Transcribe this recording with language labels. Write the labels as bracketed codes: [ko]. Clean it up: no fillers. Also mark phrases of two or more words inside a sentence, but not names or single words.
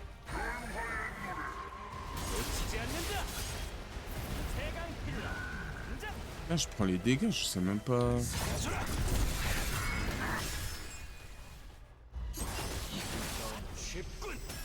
[ko] 놓치지 않는다. 세강 필라 [fr] Ah, je prends les dégâts, je sais même pas. [ko] 쉽군.